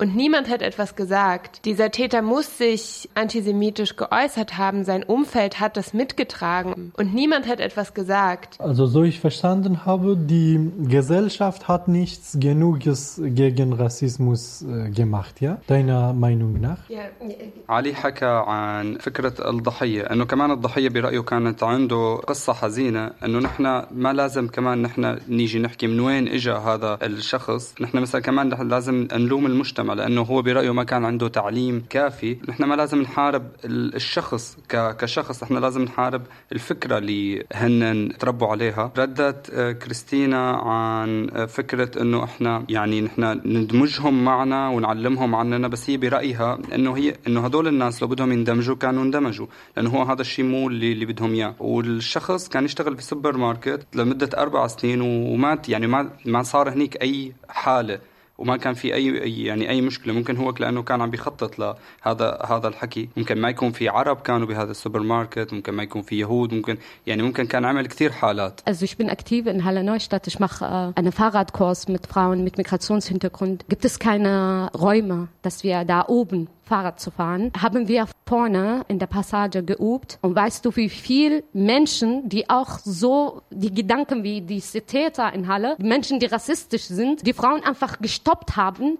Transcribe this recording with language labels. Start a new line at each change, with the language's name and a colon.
German: Und niemand hat etwas gesagt. Dieser Täter muss sich antisemitisch geäußert haben. Sein Umfeld hat das mitgetragen. Und niemand hat etwas gesagt. Also so ich verstanden habe, die Gesellschaft hat nichts Genuges gegen Rassismus gemacht, ja? Deiner Meinung nach?
Arabic: Ali حكى عن فكرة الضحية. أنه كمان الضحية برأيه كانت عنده قصة حزينة. أنه نحنا ما لازم كمان نحنا نيجي نحكي من وين إجا هذا الشخص. نحنا مثلا كمان لازم نلوم المجتمع. لأنه هو برأيه ما كان عنده تعليم كافي. نحن ما لازم نحارب الشخص كشخص. نحن لازم نحارب الفكرة اللي هن تربوا عليها. ردت كريستينا عن فكرة أنه إحنا يعني نحن ندمجهم معنا ونعلمهم عننا. بس هي برأيها أنه هي أنه هذول الناس لو بدهم يندمجوا كانوا اندمجوا. لأنه هو هذا الشيء مو اللي بدهم إياه. والشخص كان يشتغل في سوبر ماركت لمدة 4 سنين ومات. يعني ما صار هنيك أي حالة. وما كان في اي مشكله. ممكن هو لانه كان عم بيخطط لهذا الحكي. ممكن ما يكون في عرب كانوا بهذا السوبر ماركت. ممكن ما يكون في يهود. ممكن يعني ممكن كان عمل كثير حالات.
German: Also ich bin aktiv in Halle Neustadt. Ich mache einen Fahrradkurs mit Frauen mit Migrationshintergrund. Gibt es keine Räume, dass wir da oben Fahrrad zu fahren, haben wir vorne in der Passage geübt. Und weißt du, wie viele Menschen, die auch so die Gedanken wie diese Täter in Halle, die Menschen, die rassistisch sind, die Frauen einfach gestoppt haben.